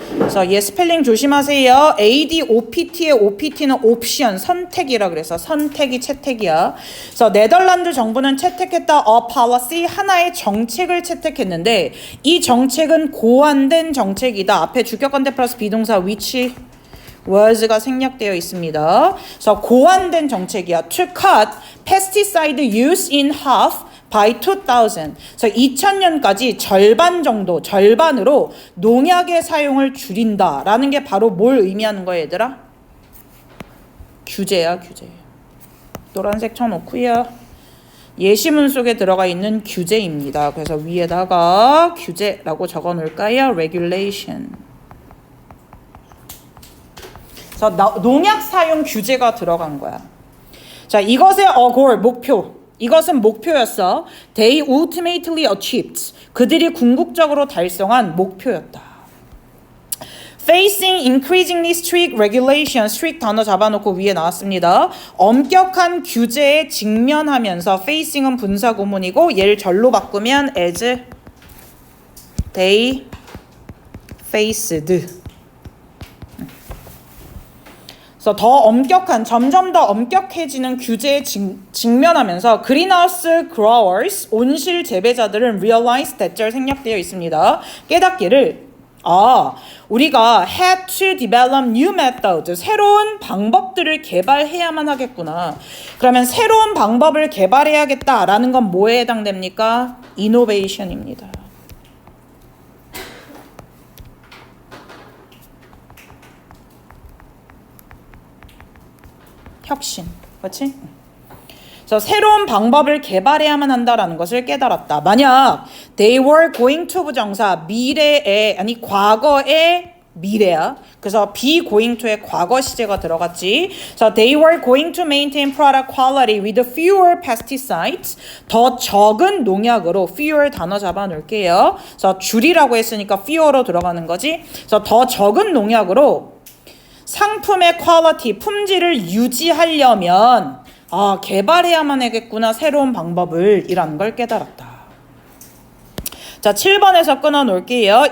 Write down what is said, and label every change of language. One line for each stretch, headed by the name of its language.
Korean: 그래서 얘 스펠링 조심하세요. ADOPT의 OPT는 옵션 선택이라 그래서 선택이 채택이야. 그래서 네덜란드 정부는 채택했다.
English: A policy
Korean: 하나의 정책을 채택했는데 이 정책은 고안된 정책이다. 앞에 주격관대 플러스 비동사
English: which was
Korean: 가 생략되어 있습니다. 그래서 고안된 정책이야.
English: To cut pesticide use in half by 2000.
Korean: 그래서 2000년까지 절반으로 농약의 사용을 줄인다라는 게 바로 뭘 의미하는 거야, 얘들아? 규제야, 규제. 노란색 쳐놓고요. 예시문 속에 들어가 있는 규제입니다. 그래서 위에다가 규제라고 적어 놓을까요?
English: regulation.
Korean: 그래서 농약 사용 규제가 들어간 거야. 자, 이것의 goal, 목표. 이것은 목표였어.
English: They ultimately achieved.
Korean: 그들이 궁극적으로 달성한 목표였다.
English: Facing increasingly strict regulations, strict
Korean: 단어 잡아놓고 위에 나왔습니다. 엄격한 규제에 직면하면서 facing은 분사 구문이고 얘를 절로 바꾸면
English: as they faced.
Korean: 그래서 더 엄격한, 점점 더 엄격해지는 규제에 직면하면서
English: greenhouse growers,
Korean: 온실 재배자들은
English: realize that
Korean: 절 생략되어 있습니다. 깨닫기를 우리가
English: had to develop new methods,
Korean: 새로운 방법들을 개발해야만 하겠구나. 그러면 새로운 방법을 개발해야겠다라는 건 뭐에 해당됩니까? innovation입니다. 혁신, 그렇지? 그래서 새로운 방법을 개발해야만 한다라는 것을 깨달았다. 만약
English: they were going to
Korean: 부정사 과거의 미래야. 그래서
English: be going to
Korean: 의 과거 시제가 들어갔지. 그래서
English: they were going to maintain product quality with fewer pesticides.
Korean: 더 적은 농약으로 fewer 단어 잡아 놓을게요. 그래서 줄이라고 했으니까 fewer로 들어가는 거지. 그래서 더 적은 농약으로 상품의 퀄리티, 품질을 유지하려면 개발해야만 하겠구나. 새로운 방법을 이라는 걸 깨달았다. 자, 7번에서 끊어 놓을게요.